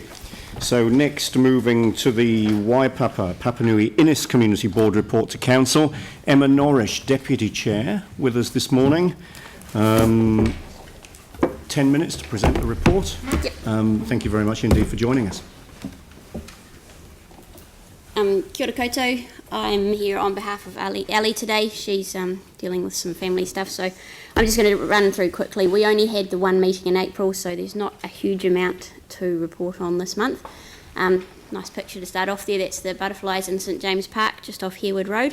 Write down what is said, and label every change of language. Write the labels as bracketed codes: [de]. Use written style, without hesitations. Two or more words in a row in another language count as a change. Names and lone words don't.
[en] So next, moving to the Waipapa Papanui Innis Community Board report to Council. Emma Norrish, Deputy Chair, with us this morning. 10 minutes to present the report. Yep. Thank you very much indeed for joining us. [mi] Kia ora koutou. [en] I'm here on behalf of Ali today. She's dealing with some family stuff, so I'm just going to run through quickly. We only had the one meeting in April, so there's not a huge amount to report on this month. Nice picture to start off there. That's the butterflies in St James Park, just off Harewood Road.